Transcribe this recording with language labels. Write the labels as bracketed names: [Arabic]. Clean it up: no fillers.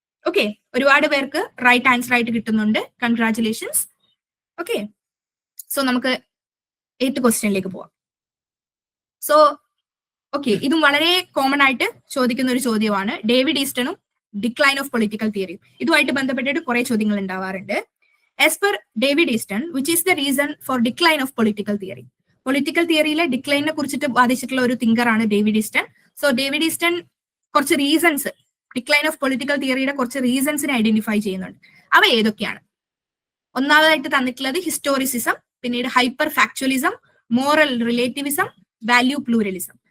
[Malayalam] Okay, ഒരുപാട് പേർക്ക് right answer ആയിട്ട് കിട്ടുന്നുണ്ട്. കൺഗ്രാറ്റുലേഷൻസ്. ഓക്കെ, സോ നമുക്ക് 8th ക്വസ്റ്റ്യനിലേക്ക് പോവാം. സോ ഓക്കെ, ഇതും വളരെ കോമൺ ആയിട്ട് ചോദിക്കുന്ന ഒരു ചോദ്യമാണ്. ഡേവിഡ് ഈസ്റ്റണും ഡിക്ലൈൻ ഓഫ് പൊളിറ്റിക്കൽ തിയറിയും ഇതുമായിട്ട് ബന്ധപ്പെട്ടിട്ട് കുറെ ചോദ്യങ്ങൾ ഉണ്ടാവാറുണ്ട്. [English] As per David Easton, which is the reason for decline of political theory? [Malayalam] Political തിയറിയിലെ ഡിക്ലൈനെ കുറിച്ചിട്ട് വാദിച്ചിട്ടുള്ള ഒരു തിങ്കർ ആണ് David Easton. So David Easton കുറച്ച് റീസൺസ്, ഡിക്ലൈൻ ഓഫ് പൊളിറ്റിക്കൽ തിയറിയുടെ കുറച്ച് റീസൺസിനെ ഐഡന്റിഫൈ ചെയ്യുന്നുണ്ട്. അവ ഏതൊക്കെയാണ്? ഒന്നാമതായിട്ട് തന്നിട്ടുള്ളത് ഹിസ്റ്റോറിസിസം, പിന്നീട് hyper ഫാക്ച്വലിസം, moral relativism, value pluralism.